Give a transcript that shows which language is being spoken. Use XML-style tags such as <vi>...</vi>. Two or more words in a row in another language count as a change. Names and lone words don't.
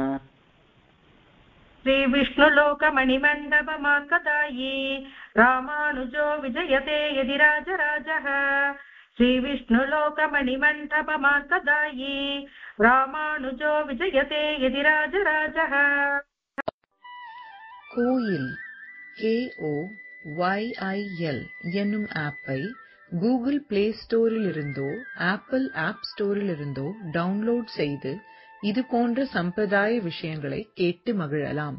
<sa>श्रीविष्णुलोकमणिमण्डपमार्गदायी रामानुजो विजयते यतिराजराजः श्रीविष्णुलोकमणिमण्डपमार्गदायी रामानुजो विजयते यतिराजराजः</sa> <ta>கோயில் KOYIL என்னும் ஆப்பை கூகுள் பிளே ஸ்டோரிலிருந்தோ ஆப்பிள் ஆப் ஸ்டோரிலிருந்தோ டவுன்லோட் செய்து இது போன்ற சம்பிரதாய விஷயங்களை கேட்டு மகிழலாம்.</ta>